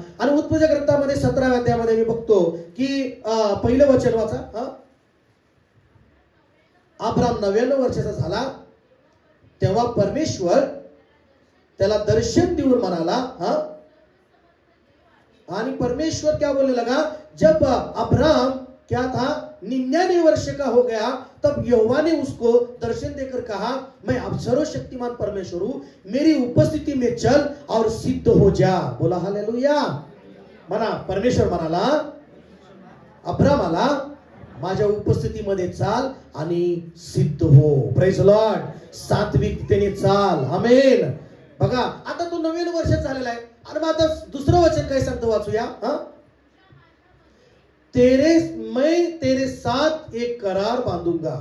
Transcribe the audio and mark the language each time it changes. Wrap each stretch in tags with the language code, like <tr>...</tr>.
<mr>आणि उत्पत्तीच्या ग्रंथामध्ये 17व्या अध्यायामध्ये मी बघतो की पहिलं वचन वाचा. अब्राम 99 वर्षाचा झाला तेव्हा परमेश्वर त्याला दर्शन देऊन म्हणाला.</mr> <hi>आणि परमेश्वर क्या बोलने लगा? जब अब्राम क्या था 99 वर्ष का हो गया, तब यहोवा ने उसको दर्शन देकर कहा, मैं अब सर्वशक्तिमान परमेश्वर हूं, मेरी उपस्थिति में चल और सिद्ध हो जा. बोला हालेलुया.</hi> <mr>म्हणा परमेश्वर म्हणाला अब्रामाला, माझ्या उपस्थितीमध्ये चाल आणि सिद्ध हो.</mr> <en>Praise Lord.</en> <mr>सात्विकतेने चाल. आमेन. बघा आता तो 99 वर्षाचा झालेला आहे. आणि मग आता दुसरं वचन काय सांगतो वाचूया.</mr> <hi>मैं तेरे साथ एक करार बांधूंगा.</hi>